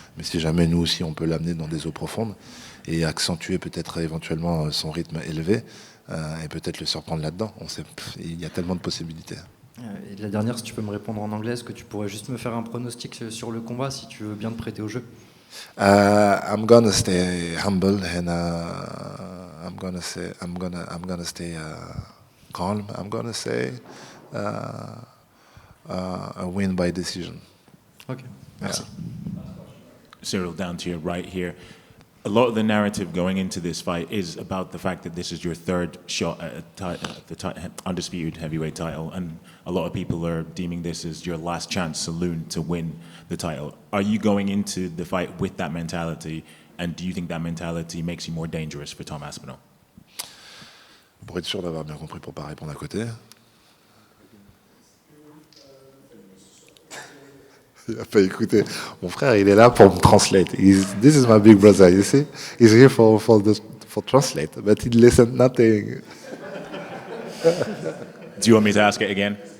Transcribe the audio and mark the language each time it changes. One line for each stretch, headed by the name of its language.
French: Mais si jamais nous aussi, on peut l'amener dans des eaux profondes et accentuer peut-être éventuellement son rythme élevé et peut-être le surprendre là-dedans. Il y a tellement de possibilités. Et la dernière, si tu peux me répondre en anglais, est-ce que tu pourrais juste me faire un pronostic sur le combat, si tu veux bien te prêter au jeu?
English: I'm gonna stay humble and I'm gonna stay calm. I'm gonna say a win by decision.
French: Ok, merci.
English: Ciryl, down to your right here. A lot of the narrative going into this fight is about the fact that this is your third shot at the undisputed heavyweight title, and a lot of people are deeming this as your last chance saloon to win the title. Are you going into the fight with that mentality, and do you think that mentality makes you more dangerous for Tom Aspinall?
French: Pour être sûr d'avoir bien compris, pour pas répondre à côté. Il n'a pas écouté. Mon frère, il est là pour me translate.
English: This is my big brother, you see? He's here for translate, but he listened nothing. Do you want me to ask it again?